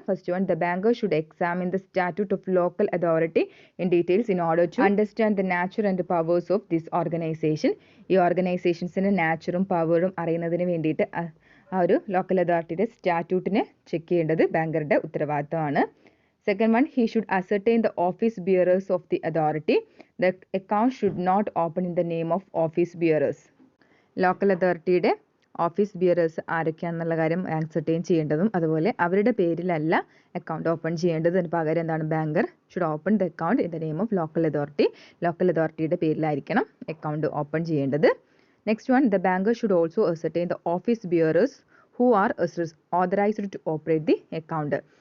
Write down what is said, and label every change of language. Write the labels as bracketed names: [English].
[English] First one, the banker should examine the statute of local authority in details in order to understand the nature and powers of this organisation. [Malayalam] ഈ ഓർഗനൈസേഷൻസിൻ്റെ നാച്ചറും പവറും അറിയുന്നതിന് വേണ്ടിയിട്ട് ആ ഒരു local അതോറിറ്റിയുടെ സ്റ്റാറ്റ്യൂട്ടിനെ check ചെയ്യേണ്ടത് ബാങ്കറുടെ ഉത്തരവാദിത്തമാണ്. [English] Second one, he should ascertain the office bearers of the authority. The account should not open in the name of office bearers. [Malayalam] Local അതോറിറ്റിയുടെ ഓഫീസ് ബിയറേഴ്സ് ആരൊക്കെയാണെന്നുള്ള കാര്യം ആൻസർടെയിൻ ചെയ്യേണ്ടതും അതുപോലെ അവരുടെ പേരിലല്ല അക്കൗണ്ട് ഓപ്പൺ ചെയ്യേണ്ടത്. അതിന് പകരം എന്താണ്, [English] Banker should open the account in the name of local authority. [Malayalam] Local അതോറിറ്റിയുടെ പേരിലായിരിക്കണം അക്കൗണ്ട് ഓപ്പൺ ചെയ്യേണ്ടത്. [English] Next one, the banker should also ascertain the office bearers who are authorised to operate the account.